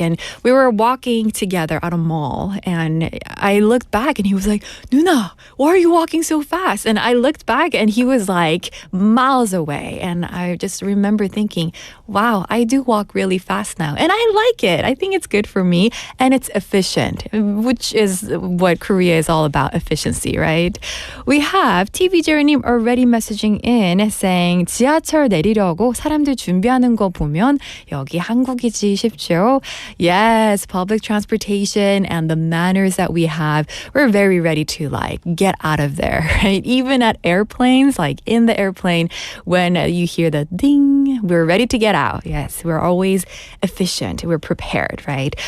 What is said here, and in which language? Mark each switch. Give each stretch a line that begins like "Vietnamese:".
English: And we were walking together at a mall. And I looked back and he was like, Nuna, why are you walking so fast? And I looked back and he was miles away. And I just remember thinking, wow, I do walk really fast now. And I like it. I think it's good for me. And it's efficient, which is what Korea is all about, efficiency, right? We have TV Jerry-님 already messaging in saying
Korean: 지하철 내리려고 사람들 준비하는 거 보면 여기 한국이지 싶죠?
English: Yes, public transportation and the manners that we have, we're very ready to get out of there, right? Even at airplanes, in the airplane, when you hear the ding, we're ready to get out. Yes, we're always efficient. We're prepared, right?